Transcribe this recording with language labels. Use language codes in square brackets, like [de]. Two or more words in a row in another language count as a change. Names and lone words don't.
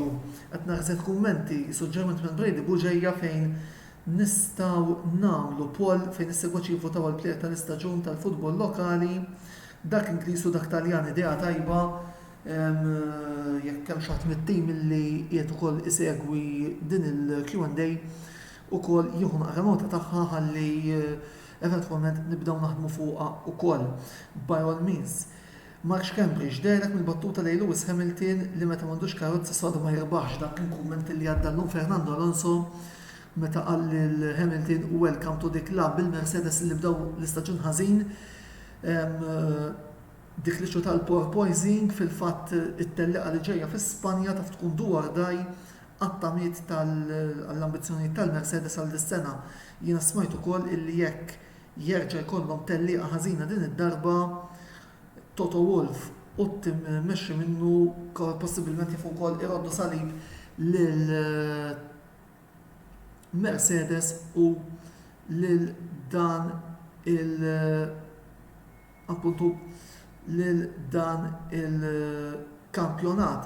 [mt] Qed naħseb kummenti suġġerment minn Brady Buġejja fejn nistgħu nagħmlu poll fejn is-segwaċi jivvotaw għall-plejer tal-istaġun tal-futbol lokali, dak Ingliż u dak Taljan idea tajba, jekk hemm xi ħadd mit-tim illi qiegħed ukoll isegwi din il-Q&A ukoll jieħu naqra nota tagħha ħalli eventwalment nibdew naħdmu fuqha ukoll. [en] By all means. [mt] Max Cambridge derek mill-battuta lejn Lewis Hamilton li meta m'għandux karozza soda ma jirbaħx dak il-kumment li għadda llum Fernando Alonso meta qal lil Hamilton [en] welcome to the club [mt] bil-Mercedes li bdew l-istaġun ħażin. Dik li tal-porpoising fil-fatt it-telliqa li ġejja fi-Spanja taf tkun dwar daj għattamiet tal-ambizzjoni tal-Mercedes għal dis-sena. Jiena smajt ukoll illi jekk jerġa' jkollhom telliqa ħażina din id-darba Toto Wolff u timmexxi minnu possibilment jafu wkoll iroddu salib lil Mercedes u lil dan appuntu lil dan il-kampjonat.